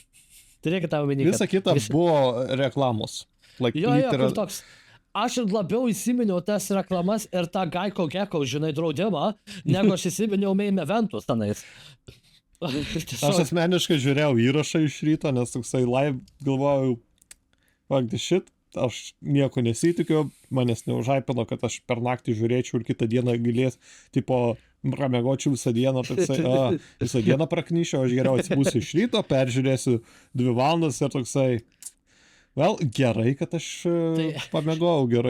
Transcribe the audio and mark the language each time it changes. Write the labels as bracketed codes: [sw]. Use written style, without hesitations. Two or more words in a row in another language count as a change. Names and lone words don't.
[lt] Visa kita buvo reklamos. Like, jo, kur toks. Aš ir labiau įsiminiau tas reklamas ir tą Geico Gecko, žinai, draudimą, negu aš įsiminiau main eventus tenais. Aš asmeniškai žiūrėjau įrašą iš ryto, nes toksai live galvojau, [en] fuck the shit, [lt] aš nieko nesitikiu, manęs neužaipino, kad aš per naktį žiūrėčiau ir kitą dieną galės, tipo, pramiegočiau visą dieną, toksai, visą dieną praknyšiau, aš geriau atsibūsiu iš ryto, peržiūrėsiu 2 valandas ir toksai, gerai, kad aš pamiegojau gerai.